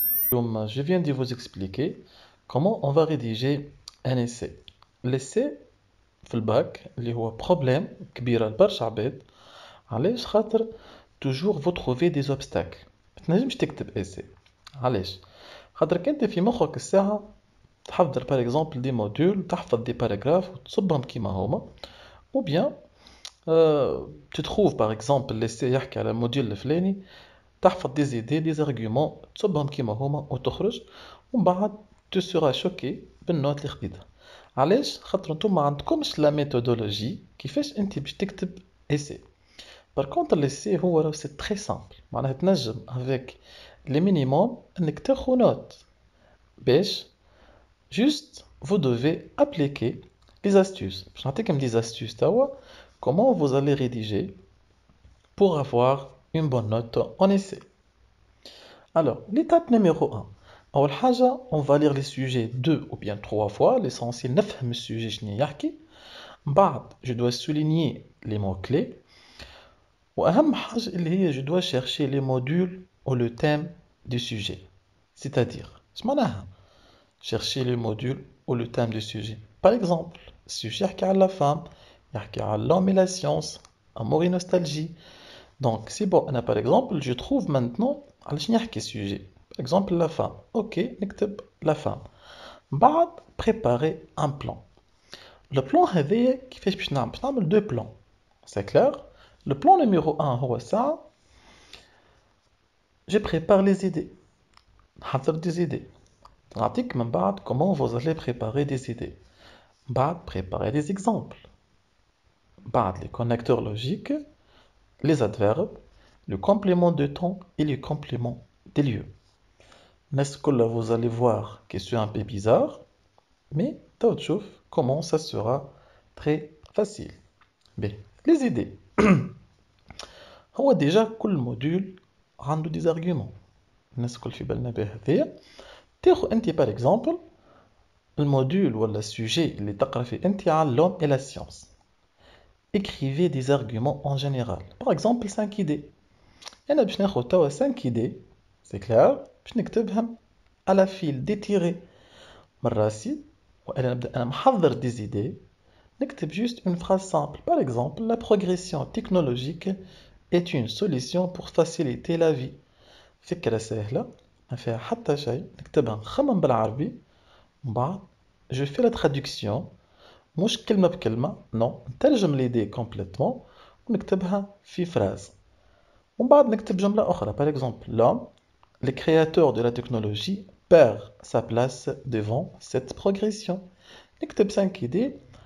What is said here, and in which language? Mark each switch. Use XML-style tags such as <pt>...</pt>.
<fr>Comme je viens de vous expliquer comment on va rédiger un essai. L'essai</fr> <ar>في الباك اللي هو بروبليم كبيرة لبرشا عباد علاش خاطر</ar> <fr>toujours vous trouvez des obstacles</fr> <ar>ما تنجمش تكتب essai علاش خاطر كنت في مخك الساعة تحضر</ar> <fr>par exemple des modules</fr> <ar>تحفظ</ar> <fr>des paragraphes</fr> <ar>وتصبهم كيما هما</ar> <fr>ou bien tu trouves par exemple l'essai</fr> <ar>يحكي على الموديول الفلاني تحفظ</ar> <fr>des idées des arguments</fr> <ar>تصبهم كيما هما وتخرج ومن بعد</ar> <fr>tu seras choqué</fr> <ar>بالنوت اللي خديتها علاش خاطر نتوما ما عندكمش لا ميثودولوجي كيفاش انت باش تكتب essai.</ar> <fr>Par contre, l'essai هو c'est très simple.</fr> <ar>معناها تنجم</ar> <fr>avec les minimums</fr> <ar>انك تاخذ</ar> <fr>note باش juste vous devez appliquer les astuces.</fr> <ar>باش نعطيكم</ar> <fr>des astuces توا comment vous allez rédiger pour avoir une bonne note en essai. Alors, l'étape numéro 1.</fr> <ar>أول حاجة,</ar> <fr>on va lire les sujets deux ou bien trois fois. L'essentiel,</fr> <ar>نفهم السوجي شنو يحكي.</ar> <fr>بعد, je dois souligner les mots-clés.</fr> <ar>وأهم حاجة اللي هي</ar> <fr>je dois chercher les modules ou le thème du sujet. C'est-à-dire,</fr> <ar>اش معناها</ar> <fr>chercher les modules ou le thème du sujet. Par exemple,</fr> <ar>السوجي يحكي على</ar> <fr>la femme, يحكي على l'homme et la science, amour et nostalgie. Donc, c'est bon, أنا par exemple, je trouve maintenant</fr> <ar>على شنو يحكي السوجي.</ar> <fr>Par exemple, la femme. Ok, نكتب la femme. بعد, préparer un plan.</fr> <ar>Le plan هذايا كيفاش باش نعمل؟ باش نعمل</ar> <fr>deux plans. C'est clair? Le plan numéro 1 هو ça. Je prépare les idées.</fr> <ar>نحضر</ar> <fr>des idées.</fr> <ar>نعطيك من بعد</ar> <fr>comment vous allez préparer des idées. بعد préparer des exemples. بعد les connecteurs logiques, les adverbes, le complément de temps et le complément des lieux. N'est-ce que là vous allez voir que c'est un peu bizarre, mais t'as</fr> <ar>تشوف</ar> <fr>comment ça sera très facile. Bien, les idées.</fr> <ar>هو déjà كل موديول عنده</ar> <fr>des arguments.</fr> <ar>الناس الكل في بالنا بها هذيا. تاخذ انت par exemple الموديول ولا السوجي اللي تقرا فيه انت على</ar> <fr>l'homme et la science. Écrivez des arguments en général. Par exemple 5 idées.</fr> <ar>أنا باش ناخذ توا 5 idées.</ar> <fr>C'est clair.</fr> <ar>باش نكتبهم على</ar> <fr>fil détiré</fr> <ar>من راسي وأنا نبدأ أنا محضر</ar> <fr>des idées. نكتب juste une phrase simple. Par exemple, la progression technologique est une solution pour faciliter la vie.</fr> <ar>فكرة سهلة ما فيها حتى شيء نكتبها نخمم بالعربي ومن بعد</ar> <fr>je fais la traduction</fr> <ar>مش كلمة بكلمة non نترجم</ar> <fr>l'idée complètement</fr> <ar>ونكتبها في phrase ومن بعد نكتب جملة أخرى</ar> <fr>par exemple l'homme le créateur de la technologie perd sa place devant cette progression</fr> <ar>نكتب 5 idées</ar>